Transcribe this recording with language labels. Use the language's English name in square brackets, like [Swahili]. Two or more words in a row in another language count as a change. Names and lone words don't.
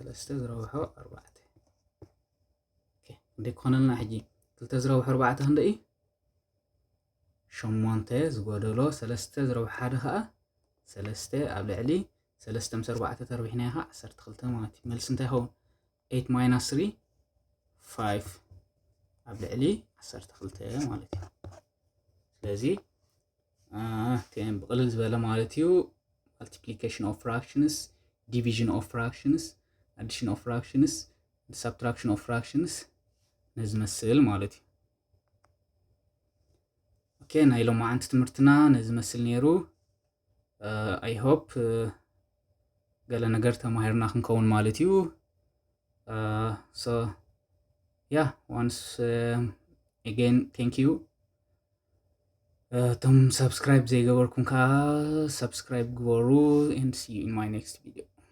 [Tigrinya] ክንደይ ክኾነልና ሕጂ ክልተ ዝረብሖ ኣርባዕተ ክንደይ 8 ዝጎደሎ ሰለስተ ዝረብሖ ሓደ ከዓ ሰለስተ ኣብ ልዕሊ ሰለስተ ምስ ኣርባዕተ ተርቢሕና ከዓ 12 ማለት እዩ መልሲ እንታይ ይኸውን 8 minus 3 5 ኣብ ልዕሊ 12 ማለት እዩ ስለዚ ተን ብቕልል ዝበለ ማለት እዩ [English] multiplication of fractions division of fractions addition of fractions subtraction of fractions [Tigrinya] نزمسل ማለት እዩ ኦኬ ናይ ሎማዓንቲ ትምህርትና ነዝመስል ነይሩ [English] I hope [Tigrinya] ገለ ነገር ተማሂርና ክንከውን ማለት እዩ [English] so yeah once again thank you tom [Tigrinya] subscribe ዘይገበርኩም ከዓ subscribe ግበሩ [English] and see you in my next video